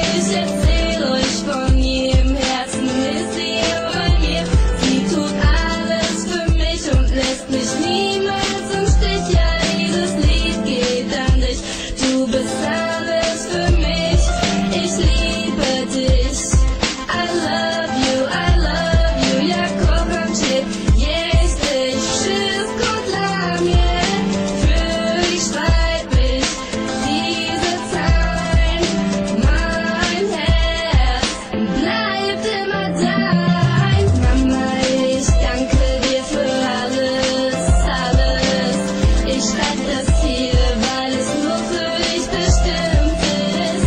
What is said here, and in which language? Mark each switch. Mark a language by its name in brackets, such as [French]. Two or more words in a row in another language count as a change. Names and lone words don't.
[German] Ich erzähl euch von ihrem Herzen, ist sie immer bei mir. Sie tut alles für mich und lässt mich niemals im Stich. Ja, dieses Lied geht an dich, du bist alles für mich. Ich liebe dich, [English] I love you, [Polish] ja kocham cię. Jesteś wszystko dla mnie, [German] für dich schreib ich diese Zeilen. Mein Herz bleibt immer dein. Mama, ich danke dir für alles, alles. Ich schreib das hier, weil es nur für dich bestimmt ist.